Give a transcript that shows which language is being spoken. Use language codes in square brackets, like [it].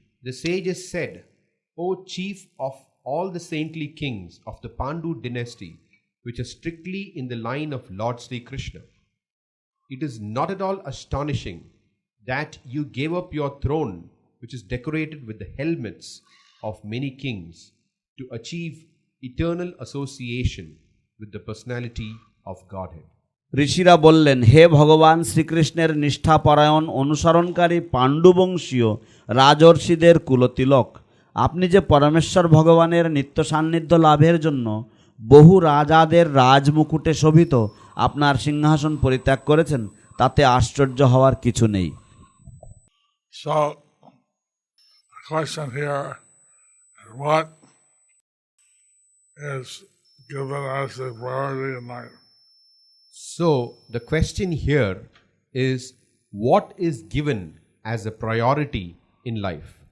[en] The sages said, O chief of all the saintly kings of the Pandu dynasty, which are strictly in the line of Lord Sri Krishna, it is not at all astonishing that you gave up your throne, which is decorated with the helmets of many kings, to achieve eternal association with the personality of Godhead. [bn] ঋষিরা বললেন, হে ভগবান শ্রীকৃষ্ণের নিষ্ঠাপরায়ণ অনুসরণকারী পাণ্ডুবংশীয় রাজর্ষিদের কুলতিলক, আপনি যে পরমেশ্বর ভগবানের নিত্য সান্নিধ্য লাভের জন্য বহু রাজাদের রাজমুকুটে শোভিত আপনার সিংহাসন পরিত্যাগ করেছেন, তাতে আশ্চর্য হওয়ার কিছু নেই। [en] So, the question here is what is given as a priority in life? So, the question here is, what is given as a priority in life?